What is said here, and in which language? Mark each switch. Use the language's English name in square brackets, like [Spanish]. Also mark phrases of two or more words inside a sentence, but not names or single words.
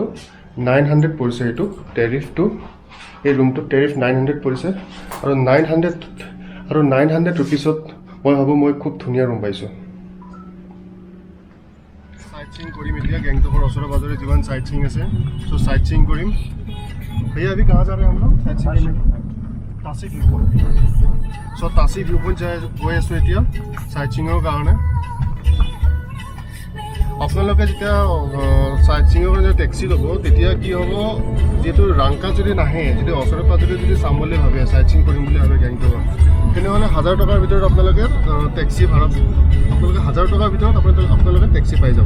[Assamese] 900 পৰিছে এইটো টেৰিফটো। এই ৰুমটোত টেৰিফ 900 পৰিছে আৰু 900 ৰুপিছত মই ভাবোঁ মই খুব ধুনীয়া ৰুম পাইছোঁ। [English] sight seeing [Assamese] কৰিম এতিয়া গেংটকৰ ওচৰে পাজৰে যিমান [English] sight seeing [Assamese] আছে, চ' [English] sight seeing [Assamese] কৰিম। [Hindi] भैया अभी कहाँ जा रहे हैं हम लोग? तासी व्यू पॉइंट। [Assamese] চ' তাচি ভিউ পইণ্ট গৈ আছোঁ এতিয়া চাইট চিঙৰ কাৰণে। আপোনালোকে যেতিয়া চাইট চিঙৰ কাৰণে টেক্সি ল'ব, তেতিয়া কি হ'ব, যিহেতু ৰাংকা যদি নাহে, যদি ওচৰে পাজৰে যদি চাম বুলি ভাবে, [English] sight seeing [Assamese] কৰিম বুলি ভাবে গেংটকত, তেনেহ'লে 1000 টকাৰ ভিতৰত আপোনালোকে টেক্সি ভাড়া, আপোনালোকে 1000 টকাৰ ভিতৰত আপোনালোকে টেক্সি পাই যাব।